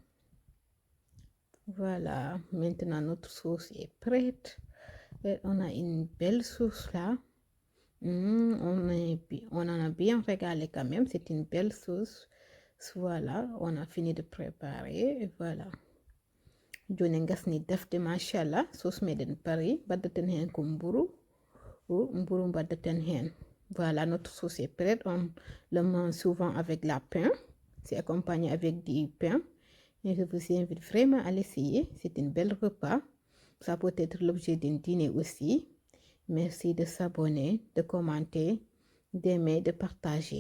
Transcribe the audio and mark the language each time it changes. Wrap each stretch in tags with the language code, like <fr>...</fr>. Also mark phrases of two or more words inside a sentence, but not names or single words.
<fr>Voilà, maintenant notre sauce est prête. Et on a une belle sauce là. On en a bien régalé quand même. C'est une belle sauce. Voilà, on a fini de préparer. Et voilà.</fr> <ff>Joni gasni defte machallah sauce meden Paris. Baddaten hen ko mburu. Mburu baddaten hen.</ff> <fr>Voilà, notre sauce est prête. On le mange souvent avec la pain. C'est accompagné avec du pain. Et je vous invite vraiment à l'essayer. C'est une belle repas. Ça peut être l'objet d'un dîner aussi. Merci de s'abonner, de commenter, d'aimer, de partager.</fr>